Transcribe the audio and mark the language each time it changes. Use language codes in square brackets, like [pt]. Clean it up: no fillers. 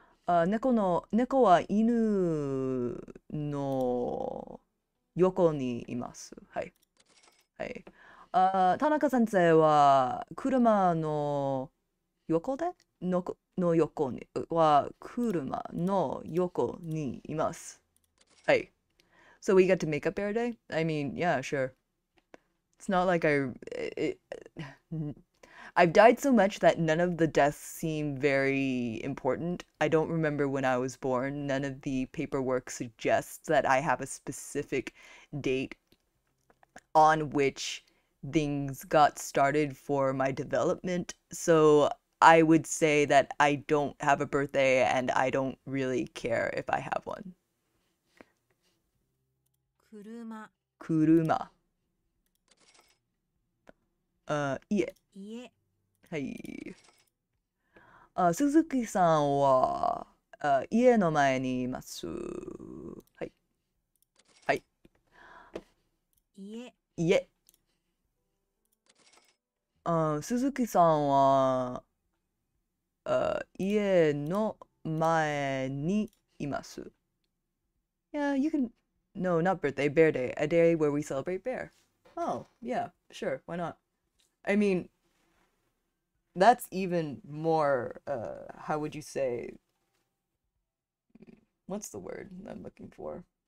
[ja] 猫は犬の横にいます。はい。はい。田中先生は車の横での横に車の横にいます。はい。 [en] So we get to make up Bear Day? I mean, yeah, sure. It's not like I've died so much that none of the deaths seem very important. I don't remember when I was born. None of the paperwork suggests that I have a specific date on which things got started for my development. So I would say that I don't have a birthday and I don't really care if I have one. [ja] 車。車。家。家。はい。鈴木さんは、家の前にいます。はい。はい。家、家。鈴木さんは、家の前にいます。 [en] Yeah, you can. No, not birthday, Bear Day. A day where we celebrate bear. Oh, yeah, sure. Why not? I mean, that's even more, how would you say, what's the word I'm looking for?